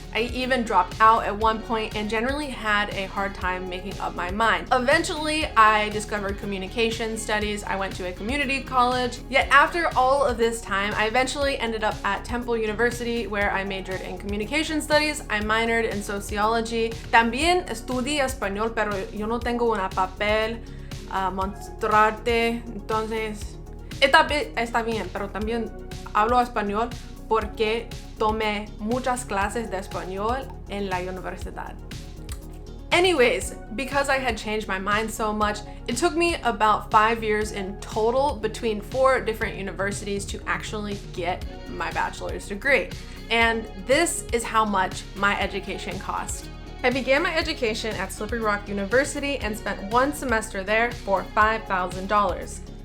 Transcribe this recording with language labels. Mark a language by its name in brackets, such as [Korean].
[English] I even dropped out at one point and generally had a hard time making up my mind. Eventually, I discovered communication studies. I went to a community college. Yet after all of this time, I eventually ended up at Temple University, where I majored in communication studies. I minored in sociology. [Spanish] También estudié español, pero yo no tengo una papel mostrarte, entonces está bien, pero también hablo español porque tomé muchas clases de español en la universidad. [English] Anyways, because I had changed my mind so much, it took me about 5 years in total between 4 different universities to actually get my bachelor's degree. And this is how much my education cost. I began my education at Slippery Rock University and spent 1 semester there for $5,000.